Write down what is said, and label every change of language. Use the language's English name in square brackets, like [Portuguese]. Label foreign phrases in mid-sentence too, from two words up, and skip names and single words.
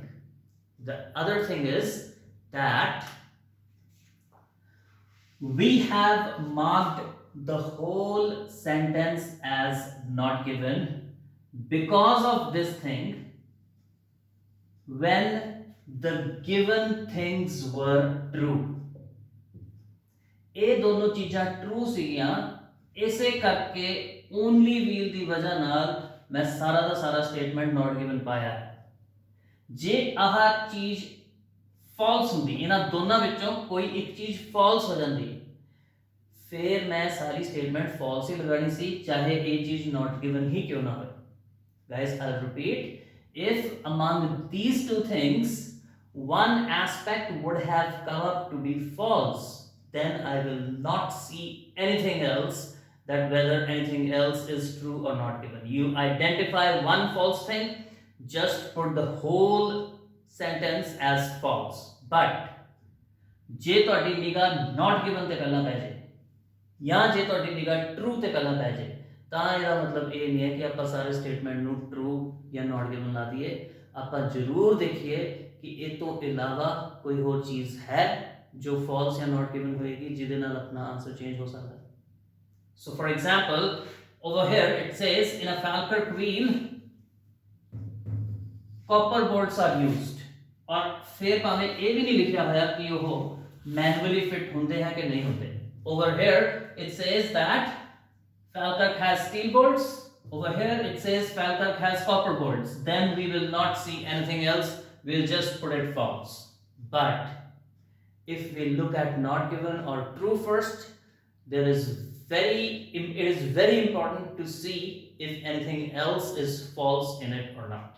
[English] The other thing is that we have marked the whole sentence as not given because of this thing. When the given things were true, [Punjabi] ਇਹ ਦੋਨੋਂ ਚੀਜ਼ਾਂ ਟਰੂ ਸੀਗੀਆਂ, ਇਸੇ ਕਰਕੇ [English] only wheel [Punjabi] ਦੀ ਵਜ੍ਹਾ ਨਾਲ ਮੈਂ ਸਾਰਾ ਦਾ ਸਾਰਾ [English] statement not given [Punjabi] ਪਾਇਆ। ਜੇ ਆਹ ਚੀਜ਼ ਫਾਲਸ ਹੁੰਦੀ, ਇਹਨਾਂ ਦੋਨਾਂ ਵਿੱਚੋਂ ਕੋਈ ਇੱਕ ਚੀਜ਼ ਫਾਲਸ ਹੋ ਜਾਂਦੀ, [Hindi] फिर मैं सारी [English] statement false [Hindi] ही लगानी सी, चाहे ये चीज [English] not given [Hindi] ही क्यों ना हो। [English] Guys, I'll repeat, if among these two things one aspect would have come up to be false, then I will not see anything else, that whether anything else is true or not given. You identify one false thing, just put the whole sentence as false. [Punjabi] But ਜੇ ਤੁਹਾਡੀ ਨਿਗਾਹ not given ਤੇ ਪਹਿਲਾਂ ਪੈ ਜਾਏ ਜਾਂ ਜੇ ਤੁਹਾਡੀ ਨਿਗਾਹ ਟਰੂ ਤੇ ਪਹਿਲਾਂ ਪੈ ਜਾਏ, ਤਾਂ ਇਹਦਾ ਮਤਲਬ ਇਹ ਨਹੀਂ ਹੈ ਕਿ ਆਪਾਂ ਸਾਰੇ ਸਟੇਟਮੈਂਟ ਨੂੰ ਟਰੂ ਜਾਂ ਨਾਟ ਗਿਵਨ ਲਾ ਦਈਏ। ਆਪਾਂ ਜ਼ਰੂਰ ਦੇਖੀਏ ਕਿ ਇਹ ਤੋਂ ਇਲਾਵਾ ਕੋਈ ਹੋਰ ਚੀਜ਼ ਹੈ ਜੋ ਫਾਲਸ ਜਾਂ [English] not given [Punjabi] ਹੋਏਗੀ, ਜਿਹਦੇ ਨਾਲ ਆਪਣਾ [English] answer change [Punjabi] ਹੋ ਸਕਦਾ ਹੈ। [English] so for example over here it says in a Falkirk wheel copper bolts are used, [Hindi] और फिर [Punjabi] ਭਾਵੇਂ ਇਹ ਵੀ ਨਹੀਂ ਲਿਖਿਆ ਹੋਇਆ ਕਿ ਉਹ [English] manually fit [Punjabi] ਹੁੰਦੇ ਹੈ ਕਿ ਨਹੀਂ ਹੁੰਦੇ। [English] Over here it says that Falkirk has steel bolts. Over here it says Falkirk has copper bolts. Then we will not see anything else. We'll just put it false. But if we look at not given or true first, it is very important to see if anything else is false in it or not.